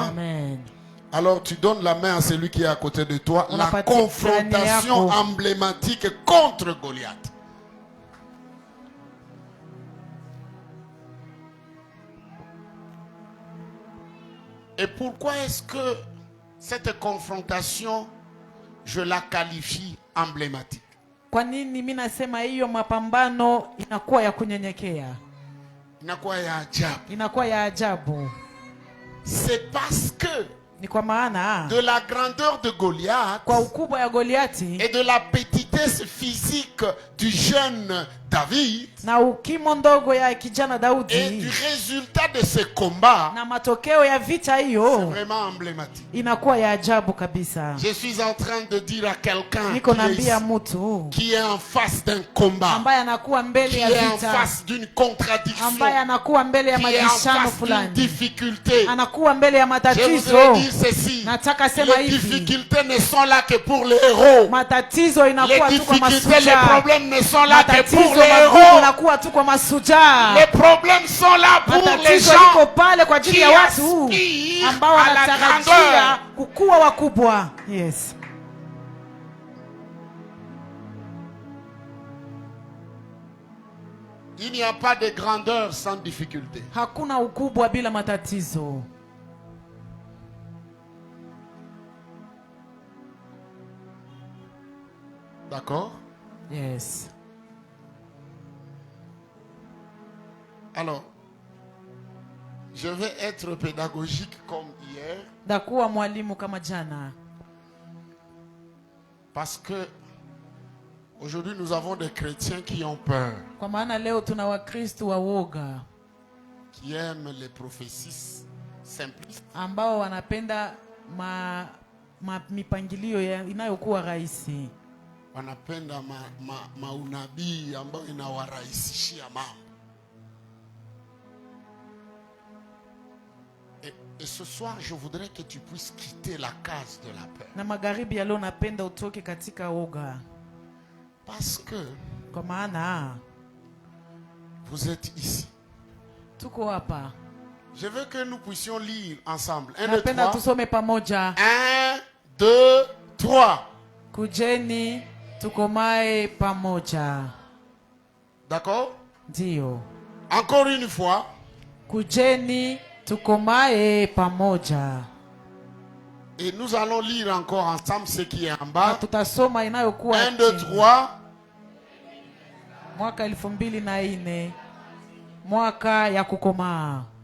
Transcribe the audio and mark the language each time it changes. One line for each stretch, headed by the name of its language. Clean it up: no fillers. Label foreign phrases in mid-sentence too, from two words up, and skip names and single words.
French: Amen. Alors tu donnes la main à celui qui est à côté de toi. On La a pas confrontation dit- emblématique contre Goliath. Et pourquoi est-ce que cette confrontation, je la qualifie emblématique?
Swahili: Kwa nini mimi nasema hiyo mapambano inakuwa ya kunyenyekea, Inakuwa ya ajabu. inakuwa ya ajabu?
French: C'est parce que
Swahili: Ni kwa maana
French: de la grandeur de Goliath
Swahili: kwa ukubwa ya Goliati
French: et de la petitesse physique du jeune David
Swahili: na ukimo ndogo ya kijana
French: et
Swahili: Daudi
French: du résultat de ce combat,
Swahili: na matokeo ya vita
French: c'est
Swahili: hiyo
French: vraiment emblématique.
Swahili: inakuwa ya ajabu kabisa.
French: Je suis en train de dire à quelqu'un
Swahili: Niko naambia mtu
French: qui est en face d'un combat,
Swahili: ambaye anakuwa mbele
French: qui
Swahili: ya
French: est en
Swahili: vita,
French: face d'une contradiction,
Swahili: ambaye anakuwa mbele ya
French: qui est en
Swahili: mabishano
French: face d'une
Swahili: fulani,
French: difficulté.
Swahili: anakuwa mbele ya
French: Je voudrais
Swahili: matatizo.
French: dire ceci,
Swahili: Nataka sema
French: les
Swahili: hivi,
French: difficultés ne sont là que pour les héros.
Swahili: matatizo
French: Les
Swahili: inakuwa tu kwa
French: difficultés, les
Swahili: masuja,
French: problèmes ne sont là que pour
Swahili: matatizo
French: les
Swahili: magumu
French: héros.
Swahili: inakuwa tu kwa masuja.
French: Les problèmes sont là pour les
Swahili: Matatizo
French: gens
Swahili: iko pale kwa ajili
French: qui
Swahili: ya watu
French: aspirent
Swahili: ambao
French: à la
Swahili: wanatarajia
French: grandeur.
Swahili: kukuwa wakubwa. Yes.
French: Il n'y a pas de grandeur sans difficulté.
Swahili: Hakuna ukubwa bila matatizo.
French: D'accord? Yes. Alors, je vais être pédagogique comme hier
Swahili: Ndakuwa mwalimu kama jana,
French: parce que aujourd'hui nous avons des chrétiens qui ont peur,
Swahili: kwa maana leo tuna Wakristo wa woga
French: qui aiment les prophéties simplistes,
Swahili: ambao wanapenda mipangilio inayokuwa rahisi, wanapenda maunabii ambayo inawarahisishia mambo.
French: Et ce soir, je voudrais que tu puisses quitter la case de la peur.
Swahili: na magharibi ya leo napenda utoke katika woga,
French: Parce que
Swahili: kwa maana
French: vous êtes ici.
Swahili: tuko hapa.
French: Je veux que nous puissions lire ensemble. 1, 2,
Swahili: Napenda 3. tusome pamoja. 1, 2, 3. Kujeni tukomae pamoja.
French: D'accord?
Swahili: Ndio.
French: Encore une fois.
Swahili: Kujeni tukomae pamoja.
French: Et nous allons lire encore ensemble ce qui est en bas.
Swahili: Tutasoma inayokuwa 1, 2, 3. Mwaka 2004. Mwaka ya kukomaa.